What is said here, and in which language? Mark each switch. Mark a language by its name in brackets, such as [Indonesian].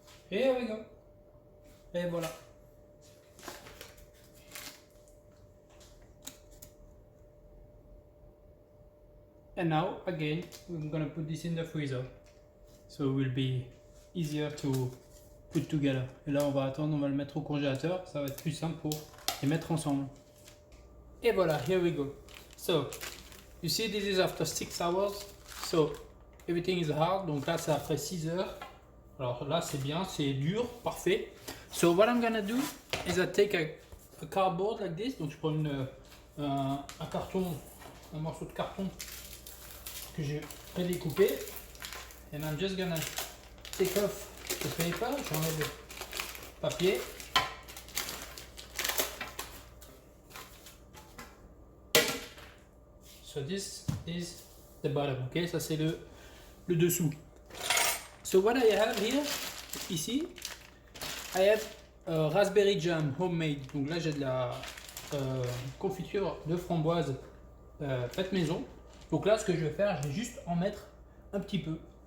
[English] Here we go. [French] Et voilà. [English] And now again, we're gonna put this in the freezer. So it will be easier to put together. [French] Et là, on va attendre, on va le mettre au congélateur. Ça va être plus simple pour les mettre ensemble. Et voilà, [English] here we go. So, you see this is after 6 hours. So, everything is hard. [French] Donc là, c'est après 6 heures. Alors là, c'est bien, c'est dur, parfait. [English] So, what I'm gonna do is I take a cardboard like this. [French] Donc, je prends un carton, un morceau de carton que j'ai prédécoupé. [English] And I'm just gonna take off the paper. [French] J'enlève le papier. [English] So this is the bottom, ok? [French] Ça c'est le dessous. [English] So what I have here, ici, I have raspberry jam homemade. [French] Donc là j'ai de la confiture de framboise faite maison. Donc là ce que je vais faire, je vais juste en mettre un petit peu.